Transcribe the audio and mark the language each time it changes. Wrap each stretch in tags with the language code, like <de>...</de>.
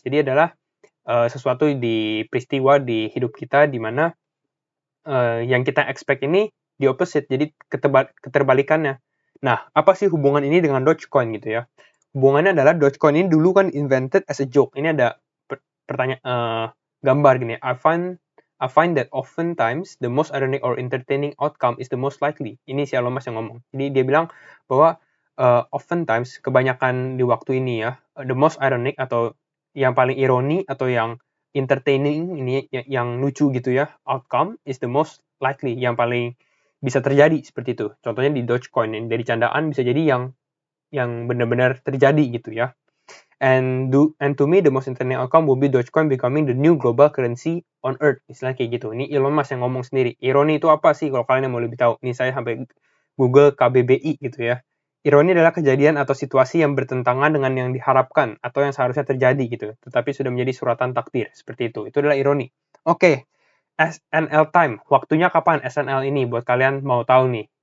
<id>Jadi adalah sesuatu di peristiwa di hidup kita di mana yang kita expect ini</id> <en>the opposite,</en> <id>jadi keterbalikannya. Nah, apa sih hubungan ini dengan Dogecoin gitu ya? Hubungannya adalah Dogecoin ini dulu kan</id> <en>invented as a joke.</en> <id>Ini ada pertanyaan gambar gini.</id> <en>I find I find that oftentimes the most ironic or entertaining outcome is the most likely.</en> <id>Ini si Elon Musk yang ngomong. Jadi dia bilang bahwa</id> <en>oftentimes,</en> <id>kebanyakan di waktu ini ya,</id> <en>the most ironic</en> <id>atau yang paling ironi atau yang</id> <en>entertaining</en> <id>ini yang lucu gitu ya,</id> <en>outcome is the most likely,</en> <id>yang paling bisa terjadi seperti itu. Contohnya di Dogecoin, yang dari candaan bisa jadi yang benar-benar terjadi gitu ya.</id> <en>And to me, the most entertaining outcome will be Dogecoin becoming the new global currency on Earth.</en> <id>Istilah kayak gitu. Ini Elon Musk yang ngomong sendiri. Ironi itu apa sih kalau kalian yang mau lebih tahu? Ini saya sampai Google KBBI gitu ya. Ironi adalah kejadian atau situasi yang bertentangan dengan yang diharapkan atau yang seharusnya terjadi gitu. Tetapi sudah menjadi suratan takdir. Seperti itu. Itu adalah ironi. Oke. SNL time. Waktunya kapan SNL ini? Buat kalian mau tahu nih.</id>